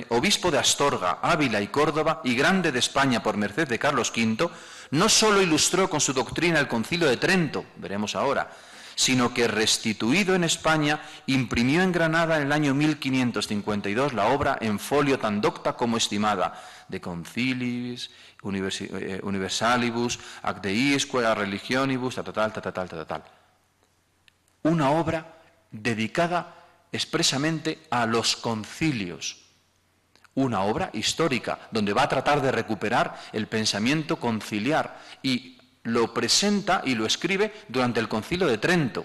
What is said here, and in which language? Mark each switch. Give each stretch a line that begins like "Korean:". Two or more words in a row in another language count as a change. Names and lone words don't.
Spanish: obispo de Astorga, Ávila y Córdoba y grande de España por merced de Carlos V, no solo ilustró con su doctrina el Concilio de Trento, veremos ahora, sino que, restituido en España, imprimió en Granada en el año 1552 la obra en folio tan docta como estimada,
Latin: de Concilis Universalibus, ac deisque a religionibus,
Spanish: tal. Una obra dedicada expresamente a los concilios. Una obra histórica, donde va a tratar de recuperar el pensamiento conciliar y lo presenta y lo escribe durante el Concilio de Trento.